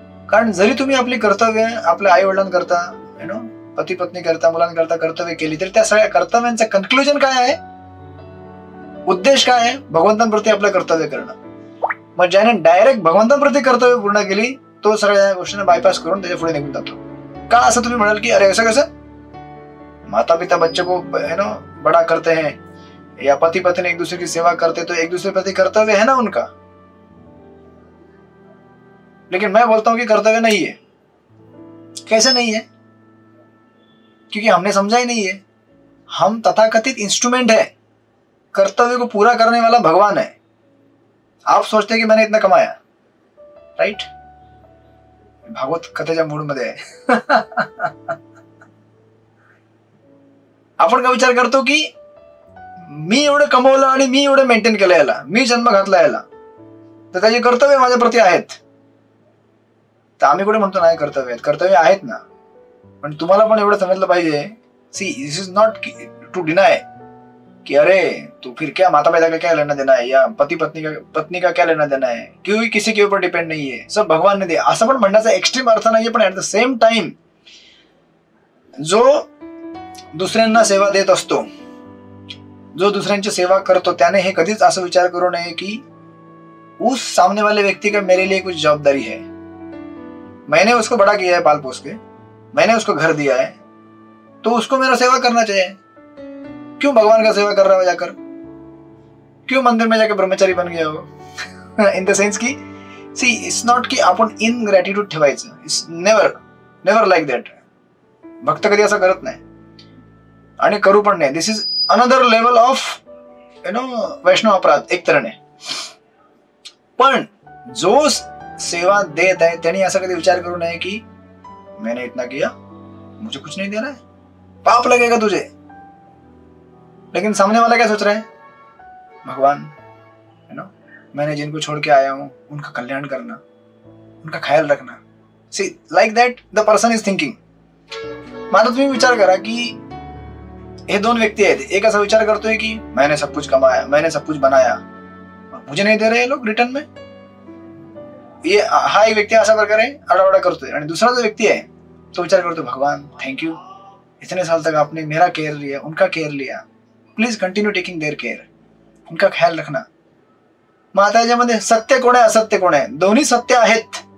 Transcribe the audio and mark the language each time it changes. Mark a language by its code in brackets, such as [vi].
[mr] कारण जरी तुम्ही आपली कर्तव्य आपल्या आई वडिलांकरता, पती पत्नी करता, मुलांकरता कर्तव्य केली, तरी त्या सगळ्या कर्तव्यांचं कन्क्लुजन काय आहे, उद्देश काय आहे, भगवंतांप्रती आपलं कर्तव्य करणं. मग ज्याने डायरेक्ट भगवंतांप्रती कर्तव्य पूर्ण केली तो सगळ्या गोष्टींना बायपास करून त्याच्या पुढे निघून जातो. का असं तुम्ही म्हणाल की अरे असं कसं, [hi] माता पिता बच्चे को बड़ा करते हैं, या पति पत्नी एक दूसरे की सेवा करते, तो एक दूसरे प्रति कर्तव्य है ना उनका. लेकिन मैं बोलता हूं कि कर्तव्य नहीं है. कैसे नहीं है? क्योंकि हमने समझा ही नहीं है. हम तथाकथित इंस्ट्रूमेंट है, कर्तव्य को पूरा करने वाला भगवान है. आप सोचते कि मैंने इतना कमाया. [en] Right. [mr] भागवत कथेच्या मूड मध्ये आहे. आपण काय विचार करतो की मी एवढं कमवलं आणि मी एवढं मेंटेन केलं याला, मी जन्म घातला याला, तर त्याचे कर्तव्य माझ्या प्रती आहेत. तर आम्ही कुठे म्हणतो नाही कर्तव्य आहेत, कर्तव्य आहेत ना. पण तुम्हाला पण एवढं समजलं पाहिजे, [en] see this is not to deny [hi] कि अरे तो फिर क्या माता पिता का क्या लेना देना है, या पति पत्नी का क्या लेना देना है, क्यों किसी के ऊपर डिपेंड नहीं है, सब भगवान ने दिया, [mr] असं पण म्हणण्याचा एक्स्ट्रीम अर्थ नाहीये. पण ऍट द सेम टाइम जो दुसऱ्यांना सेवा देत असतो, जो दूसऱ्यांची सेवा करतो, त्याने हे कधीच असं विचार करू नये की [hi] उस सामने वाले व्यक्ति का मेरे लिए कुछ जवाबदारी है, मैंने उसको बड़ा किया है पाल पोस के, मैंने उसको घर दिया है, तो उसको मेरा सेवा करना चाहिए. क्यों भगवान का सेवा कर रहा हो जाकर, क्यों मंदिर में जाकर ब्रह्मचारी बन गया हो. [en] in the sense की see it's not की [mr] आपण इन ग्रॅटिट्यूड ठेवायचं. [en] It's never like that. [mr] भक्त कधी असं करत नाही आणि करू पण नाही. [en] this is another level of Vaishnav अपराध [hi] एक तरह ने. [mr] पण जो सेवा देत आहे त्यांनी असं कधी विचार करू नये की [hi] मैंने इतना किया, मुझे कुछ नहीं देना है, पाप लगेगा तुझे. लेकिन सामने वाला क्या सोच रहा है, भगवान मैंने जिनको छोड़ के आया हूं उनका कल्याण करना, उनका ख्याल रखना. [en] See like that the person is thinking. [mr] मात्र तुम्ही विचार करा की हे दोन व्यक्ती आहेत. एक असा विचार करतोय की [hi] मैंने सब कुछ कमाया, मैंने सब कुछ बनाया, मुझे नहीं दे रहे लोग रिटर्न में. [mr] ये हा एक व्यक्ती अशा प्रकारे आडावाडा करतोय. आणि दुसरा जो व्यक्ती आहे तो विचार करतो, [hi] भगवान थैंक यू, इतने साल तक आपने मेरा केयर लिया, [mr] उनका केयर लिया, [en] please continue taking their care, [hi] उनका ख्याल रखना. [mr] मग आता याच्यामध्ये सत्य कोण आहे असत्य कोण आहे, दोन्ही सत्य आहेत.